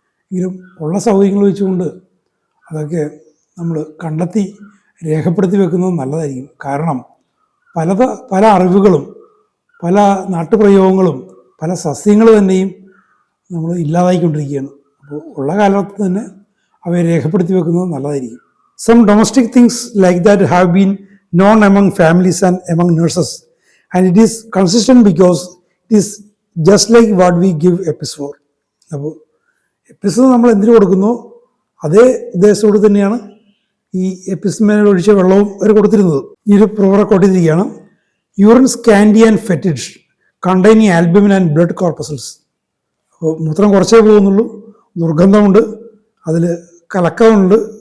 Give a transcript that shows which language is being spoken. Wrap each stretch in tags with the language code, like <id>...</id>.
<ml>എങ്കിലും ഉള്ള സൗകര്യങ്ങൾ വെച്ചുകൊണ്ട് അതൊക്കെ നമ്മൾ കണ്ടെത്തി രേഖപ്പെടുത്തി വെക്കുന്നത് നല്ലതായിരിക്കും. കാരണം പല അറിവുകളും പല നാട്ടുപ്രയോഗങ്ങളും പല സസ്യങ്ങൾ തന്നെയും നമ്മൾ ഇല്ലാതായിക്കൊണ്ടിരിക്കുകയാണ്. അപ്പോൾ ഉള്ള കാലത്ത് തന്നെ അവയെ രേഖപ്പെടുത്തി വെക്കുന്നത് നല്ലതായിരിക്കും.</ml> <en>Some domestic things like that have been known among families and among nurses, and it is consistent because it is just like what we give EPIs for.</en> <ml>അപ്പോൾ EPIs നമ്മൾ എന്തിനു കൊടുക്കുന്നോ അതേ ഉദ്ദേശത്തോട് തന്നെയാണ് ഈ എപ്പിസ്മേൽ ഒഴിച്ച വെള്ളവും അവർ കൊടുത്തിരുന്നത്. ഈ ഒരു പ്രൂഫ് കൊടുത്തിരിക്കുകയാണ്.</ml> <en>Urine scanty and fetid containing albumin and blood corpuscles.</en> <ml>അപ്പോൾ മൂത്രം കുറച്ചേ പോകുന്നുള്ളൂ, ദുർഗന്ധമുണ്ട്, അതിൽ കലക്കമുണ്ട്.</ml>